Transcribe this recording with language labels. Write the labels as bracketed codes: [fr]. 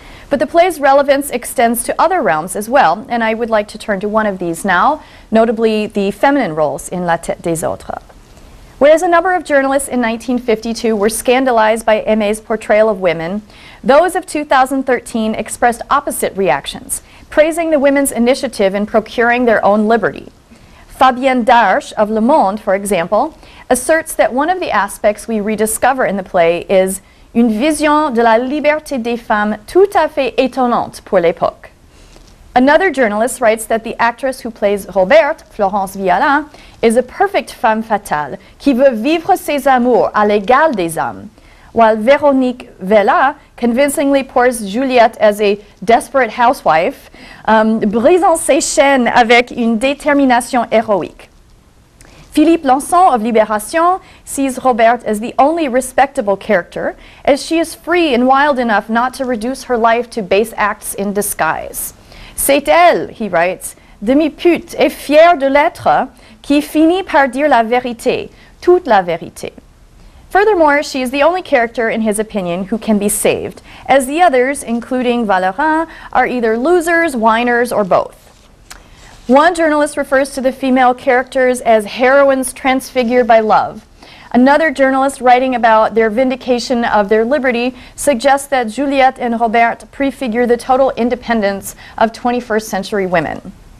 [en] But the play's relevance extends to other realms as well, and I would like to turn to one of these now, notably the feminine roles in La Tête des autres. Whereas a number of journalists in 1952 were scandalized by Aymé's portrayal of women, those of 2013 expressed opposite reactions, praising the women's initiative in procuring their own liberty. Fabienne Darche of Le Monde, for example, asserts that one of the aspects we rediscover in the play is [fr] une vision de la liberté des femmes tout à fait étonnante pour l'époque. [en] Another journalist writes that the actress who plays Roberte, Florence Viala, is a perfect [fr] femme fatale qui veut vivre ses amours à l'égal des hommes, [en] while Véronique Vella convincingly pours Juliette as a desperate housewife, [fr] brisant ses chaînes avec une détermination héroïque. [en] Philippe Lançon of Libération sees Roberte as the only respectable character, as she is free and wild enough not to reduce her life to base acts in disguise. [fr] C'est elle, [en] he writes, [fr] demi-pute et fière de l'être, qui finit par dire la vérité, toute la vérité. [en] Furthermore, she is the only character, in his opinion, who can be saved, as the others, including Valerin, are either losers, whiners, or both. One journalist refers to the female characters as heroines transfigured by love. Another journalist, writing about their vindication of their liberty, suggests that Juliette and Roberte prefigure the total independence of 21st century women.